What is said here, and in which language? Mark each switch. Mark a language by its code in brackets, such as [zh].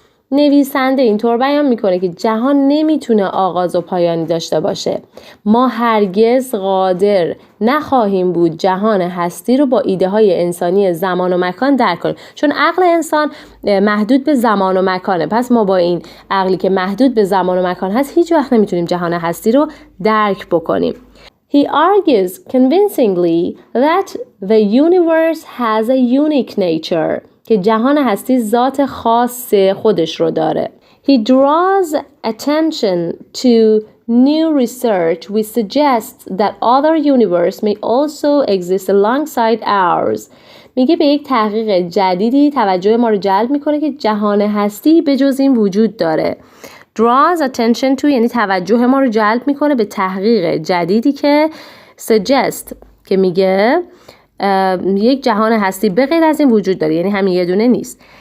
[fa] نویسنده اینطور بیان میکنه که جهان نمیتونه آغاز و پایانی داشته باشه. ما هرگز قادر نخواهیم بود جهان هستی رو با ایده های انسانی زمان و مکان درک کنیم، چون عقل انسان محدود به زمان و مکانه. پس ما با این عقلی که محدود به زمان و مکان هست هیچ وقت نمیتونیم جهان هستی رو درک بکنیم. [en] He argues convincingly that the universe has a unique nature. [fa] که جهان هستی ذات خاص خودش رو داره. [en] He draws attention to new research which suggests that other universe may also exist alongside ours. [fa] میگه به یک تحقیق جدیدی توجه ما رو جلب میکنه که جهان هستی به جز این وجود داره. [en] draws attention to [fa] یعنی توجه ما رو جلب میکنه به تحقیق جدیدی که suggest که میگه یک جهان هستی به غیر از این وجود داره، یعنی همین یه دونه نیست.